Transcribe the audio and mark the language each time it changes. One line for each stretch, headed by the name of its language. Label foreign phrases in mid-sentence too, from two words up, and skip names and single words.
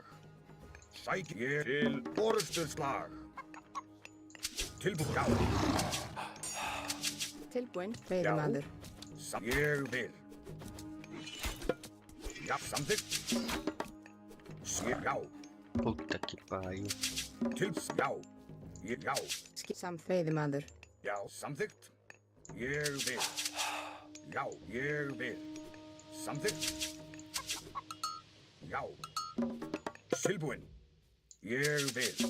Icelandic: Sæk ég til orusturslag. Tilbúin. Já. Tilbúin. Veiðimaður. Ég vil. Já, samþykkt. Já.
Portuguese: Puta que pariu.
Icelandic: Já. Já. Samþykkt. Veiðimaður. Já, samþykkt. Ég vil. Já, ég vil. Samþykkt. Já. Tilbúin. Ég vil.